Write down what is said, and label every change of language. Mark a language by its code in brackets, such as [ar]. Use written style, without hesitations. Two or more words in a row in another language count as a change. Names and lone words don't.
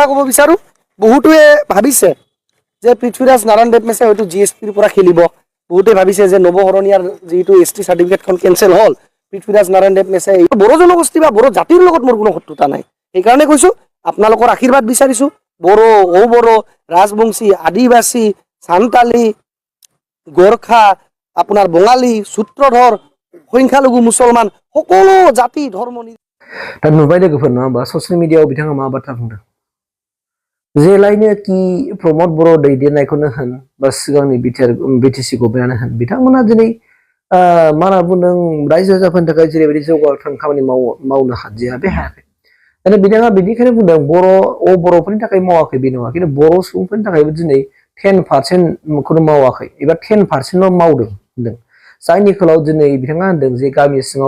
[as] ক'ব বিচাৰো বহুটোৱে ভাবিছে যে পৃথ্বীৰাজ নাৰায়ণ দেবমেছে হয়তো GSPৰ পৰা খেলিব বহুতে ভাবিছে যে নৱহৰণীয়াৰ যিটো ST সাৰ্টিফিকেটখন কেনসেল হ'ল পৃথ্বীৰাজ নাৰায়ণ দেবমেছে বড়ো জনগোষ্ঠী বা বড়ো জাতিৰ লগত মোৰ কোনো শত্ৰুতা নাই সেইকাৰণে কৈছো আপোনালোকৰ আশীৰ্বাদ বিচাৰিছো বড়ো বড়ো ৰাজবংশী আদিবাসী সান্তালী গোৰ্খা আপোনাৰ বঙালী সূত্ৰধৰ সংখ্যালঘু মুছলমান সকলো জাতি ধৰ্ম [brx] दा नुबाय लोगोफोर नङा होमबा ससियेल मिडियायाव बिथाङा मा बाथ्रा बुंदों जेलायनो कि प्रमद बर' दैदेननायखौनो होन बा सिगांनि बिटिसि गभर्नमेन्टआनो होन बिथांमोना दिनै मा होनना बुंदों रायजो राजाफोरनि थाखाय जेरैबायदि जौगाथां खामानि मावनो हादिया बे हायाखै दा बिथाङा बिनिखायनो बुंदों बर'फोरनि थाखाय मावाखै बे नङा खिन्थु बर' सुबुंफोरनि थाखायबो दिनै 10%खौनो मावाखै एबा 10%ल' मावदों होनदों जायनि खोलाव दिनै बिथाङा होनदों जे गामि सिङाव